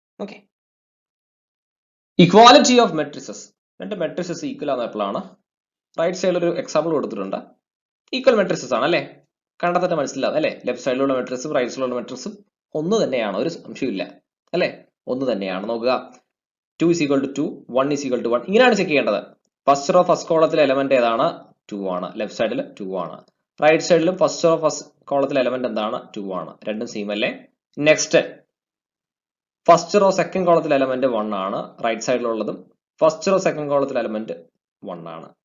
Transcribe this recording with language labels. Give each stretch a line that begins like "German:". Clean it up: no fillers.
English: Okay, equality of matrices.
Malayalam: രണ്ട് matrices equal ആണെപ്പോഴാണ് right സൈഡിൽ ഒരു എക്സാമ്പിൾ കൊടുത്തിട്ടുണ്ട്. ഈക്വൽ മെട്രിസസ് ആണ് അല്ലെ, കണ്ടാൽ തന്നെ മനസ്സിലാവും അല്ലെ. ലെഫ്റ്റ് സൈഡിലുള്ള മെട്രിക്സും റൈറ്റ് സൈഡിലുള്ള മെട്രിക്സും ഒന്ന് തന്നെയാണ്, ഒരു സംശയമില്ല അല്ലെ, ഒന്ന് തന്നെയാണ്.
English: നോക്കുക, 2 is equal to 2, 1 is equal to 1.
Malayalam: ഇങ്ങനെയാണ് ചെക്ക് ചെയ്യേണ്ടത്. ഫസ്റ്റ് റോ ഫസ്റ്റ് കോളത്തിലെ എലമെന്റ് ഏതാണ്? 2 ആണ്. ലെഫ്റ്റ് സൈഡിൽ 2 ആണ്. റൈറ്റ് സൈഡിലും ഫസ്റ്റ് റോ ഫസ്റ്റ് കോളത്തിലെ എലമെന്റ് എന്താണ്? 2 ആണ്. രണ്ടും സെയിം അല്ലേ. Next first row second കോളത്തിലെ element 1 ആണ്. Right സൈഡിലുള്ളതും first row second കോളത്തിലെ element 1 ആണ്.